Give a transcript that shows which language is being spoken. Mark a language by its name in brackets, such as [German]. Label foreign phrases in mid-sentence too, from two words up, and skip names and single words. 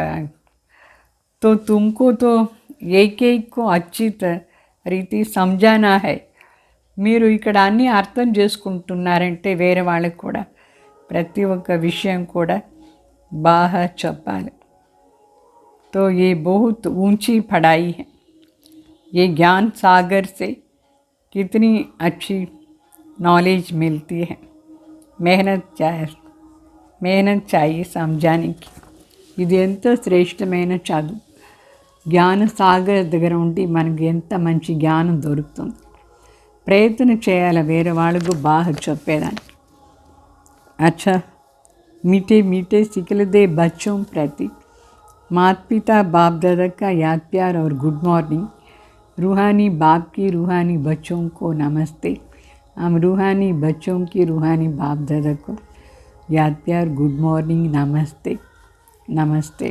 [Hindi] तो तुमको तो एक एक को अच्छी రీతి समझाना है. [Telugu] మీరు ఇక్కడ అన్నీ అర్థం చేసుకుంటున్నారంటే వేరే వాళ్ళకి కూడా ప్రతి ఒక్క విషయం కూడా బాగా చెప్పాలి. [Hindi] तो ये बहुत ऊंची पढ़ाई है. ये ज्ञान सागर से कितनी अच्छी नॉलेज मिलती है. मेहनत चाहिए समझाने की. [Telugu] ఇది ఎంతో శ్రేష్టమైన చదువు. జ్ఞాన సాగర్ దగ్గర ఉండి మనకి ఎంత మంచి జ్ఞానం దొరుకుతుంది. ప్రయత్నం చేయాలి వేరే వాళ్ళకు బాగా చెప్పేదాన్ని. [Hindi] अच्छा, मीठे मीठे सिखलदे बच्चों प्रति माता पिता बाप दादा का याद प्यार और [English] good morning. [Hindi] रूहानी बाप की रूहानी बच्चों को नमस्ते. हम रूहानी बच्चों की रूहानी बाप दादा को याद प्यार [English] good morning [Hindi] नमस्ते नमस्ते.